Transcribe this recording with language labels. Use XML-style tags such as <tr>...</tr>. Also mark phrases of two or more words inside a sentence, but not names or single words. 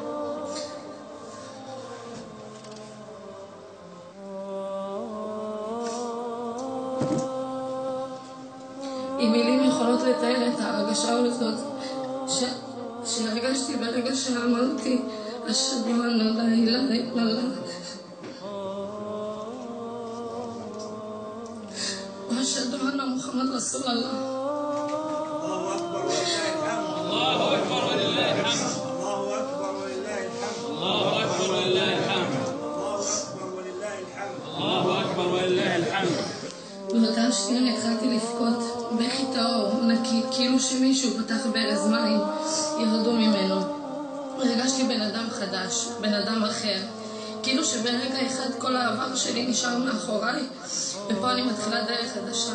<he>אם מילים יכולות לתאר את ההרגשה הזאת שהרגשתי ברגע שאמרתי</he> <ar>أشهد أن لا إله إلا الله وأشهد أن محمد رسول الله. الله أكبر ولله الحمد. الله أكبر ولله الحمد. الله أكبر ولله الحمد. الله أكبر ولله الحمد.</ar> <he>באותה שנייה התחלתי לבכות בכי טהור, נקי, כאילו שמישהו פתח ברז מים, ירדו ממנו. הרגשתי בן אדם חדש, בן אדם אחר. כאילו שברגע אחד כל העבר שלי נשאר מאחוריי, ופה אני מתחילה דרך חדשה.</he>